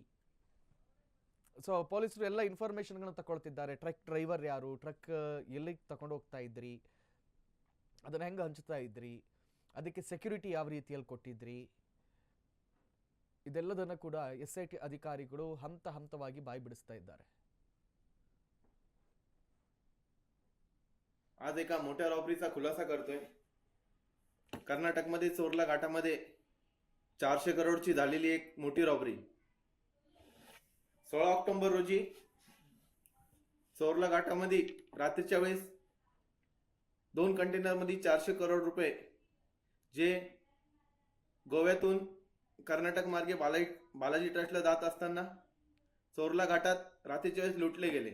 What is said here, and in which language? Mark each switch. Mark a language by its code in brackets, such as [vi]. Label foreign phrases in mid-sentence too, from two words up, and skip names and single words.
[kn] ಸೊ ಪೊಲೀಸರು ಎಲ್ಲ ಇನ್ಫಾರ್ಮೇಷನ್ಗಳನ್ನ ತಗೊಳ್ತಿದ್ದಾರೆ. ಟ್ರಕ್ ಡ್ರೈವರ್ ಯಾರು, ಟ್ರಕ್ ಎಲ್ಲಿಗೆ ತಗೊಂಡು ಹೋಗ್ತಾ ಇದ್ರಿ, ಅದನ್ನು ಹೆಂಗೆ ಹಂಚ್ತಾ ಇದ್ರಿ, ಅದಕ್ಕೆ ಸೆಕ್ಯೂರಿಟಿ ಯಾವ ರೀತಿಯಲ್ಲಿ ಕೊಟ್ಟಿದ್ರಿ, ಇದೆಲ್ಲದನ್ನು ಕೂಡ SIT ಅಧಿಕಾರಿಗಳು ಹಂತ ಹಂತವಾಗಿ ಬಾಯಿ ಬಿಡಿಸ್ತಾ इದ್ದಾರೆ. [mr] आज एका मोठ्या रॉबरीचा खुलासा करतोय. कर्नाटकमध्ये चोरला घाटामध्ये 400 करोडची झालेली एक मोठी रॉबरी. 16 ऑक्टोबर रोजी चोरला घाटामध्ये रात्रीच्या वेळेस 2 कंटेनरमध्ये 400 करोड रुपये जे गोव्यातून कर्नाटक मार्गे बालाजी ट्रस्टला जात असताना चोरला घाटात रात्रीच्या वेळेस लुटले गेले.